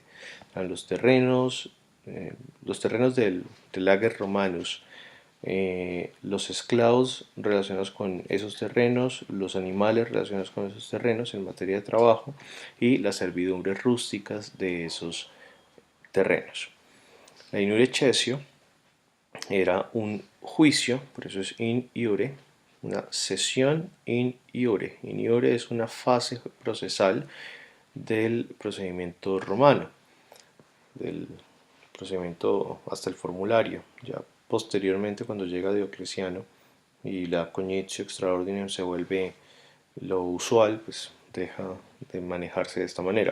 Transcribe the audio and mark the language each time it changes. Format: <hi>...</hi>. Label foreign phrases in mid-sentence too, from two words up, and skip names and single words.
<es>Eran los terrenos del</es> <la>Ager Romanus,</la> <es>los esclavos relacionados con esos terrenos, los animales relacionados con esos terrenos en materia de trabajo, y las servidumbres rústicas de esos terrenos. La</es> <la>iure cessio</la> <es>era un juicio, por eso es</es> <la>in iure,</la> <es>una sesión</es> <la>in iure. In iure</la> <es>es una fase procesal del procedimiento romano, del procedimiento hasta el formulario. Ya posteriormente, cuando llega Diocleciano y la</es> <la>cognitio extraordinarium</la> <es>se vuelve lo usual, pues deja de manejarse de esta manera.</es>